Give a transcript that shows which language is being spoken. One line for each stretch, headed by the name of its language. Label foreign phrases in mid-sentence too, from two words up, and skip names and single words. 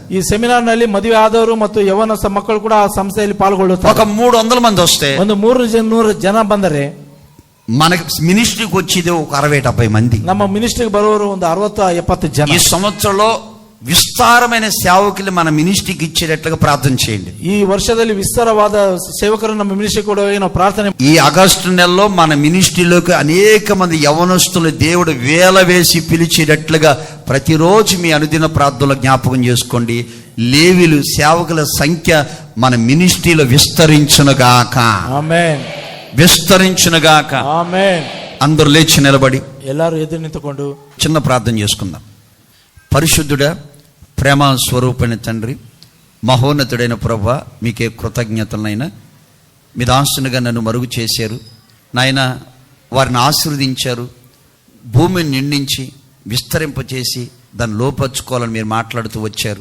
Kannada: ಈ ಸೆಮಿನಾರ್ ನಲ್ಲಿ ಮದುವೆ ಆದವರು ಮತ್ತು ಯವನಸ್ಥ ಮಕ್ಕಳು ಕೂಡ ಆ ಸಂಸ್ಥೆಯಲ್ಲಿ ಪಾಲ್ಗೊಳ್ಳುತ್ತಾರೆ.
Telugu: ఒక 300 మంది వస్తే
Kannada: ಒಂದು 300 ಜನ ಬಂದರೆ
Telugu: మనకి మినిస్ట్రీకి వచ్చేది ఒక 60-70 మంది.
Kannada: ನಮ್ಮ ಮಿನಿಸ್ಟ್ರಿಗೆ ಬರುವವರು ಒಂದು 60-70 ಜನ.
Telugu: ఈ సంవత్సరంలో విస్తారమైన సేవకులు మన మినిస్ట్రీకి ఇచ్చేటట్లుగా ప్రార్థన చేయండి.
Kannada: ಈ ವರ್ಷದಲ್ಲಿ ವಿಸ್ತಾರವಾದ ಸೇವಕರು ನಮ್ಮ ಮಿನಿಸ್ಟ್ರಿ ಕೂಡ ನಾವು ಪ್ರಾರ್ಥನೆ.
Telugu: ఈ ఆగస్టు నెలలో మన మినిస్ట్రీలోకి అనేక మంది యవనస్తులు దేవుడు వేల వేసి పిలిచేటట్లుగా ప్రతిరోజు మీ అనుదిన ప్రార్థనలో జ్ఞాపకం చేసుకోండి. లేవీలు సేవకుల సంఖ్య మన మినిస్ట్రీలో విస్తరించునుగాక,
Kannada: ಆಮೆನ್,
Telugu: విస్తరించునుగాక.
Kannada: ಆಮೆನ್.
Telugu: అందరూ లేచి నిలబడి
Kannada: ಎಲ್ಲರೂ ಎದ್ದು ನಿಂತುಕೊಂಡು
Telugu: చిన్న ప్రార్థన చేసుకుందాం. పరిశుద్ధుడా, ప్రేమ స్వరూపమైన తండ్రి, మహోన్నతుడైన ప్రభువా, మీకే కృతజ్ఞతలనైనా. మీ దాసునిగా నన్ను మరుగు చేశారు నాయన, వారిని ఆశీర్వదించారు, భూమిని నిండించి విస్తరింపచేసి దాన్ని లోపరుచుకోవాలని మీరు మాట్లాడుతూ వచ్చారు.